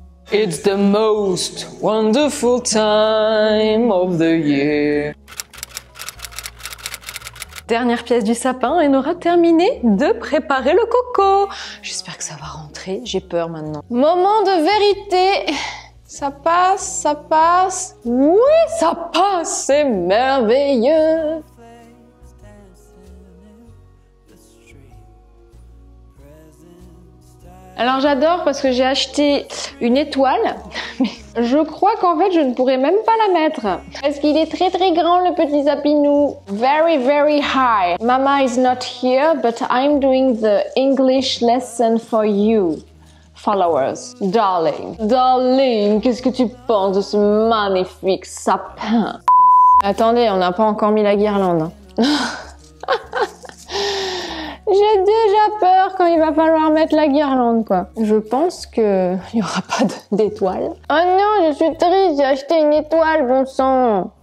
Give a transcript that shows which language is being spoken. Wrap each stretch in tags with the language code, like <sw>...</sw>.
<en>It's the most wonderful time of the year.</en> <fr>Dernière pièce du sapin et on aura terminé de préparer le coco. J'espère que ça va rentrer, j'ai peur maintenant. Moment de vérité. Ça passe, ça passe. Oui, ça passe, c'est merveilleux. Alors j'adore parce que j'ai acheté une étoile, mais je crois qu'en fait je ne pourrais même pas la mettre. Parce qu'il est très très grand le petit sapinou.</fr> <en>Very very high. Mama is not here but I'm doing the English lesson for you. Followers. Darling.</en> <fr>Darling, qu'est-ce que tu penses de ce magnifique sapin? Attendez, on n'a pas encore mis la guirlande. J'ai déjà peur quand il va falloir mettre la guirlande, quoi. Je pense que il y aura pas d'étoile. Oh non, je suis triste, j'ai acheté une étoile, bon sang.</fr>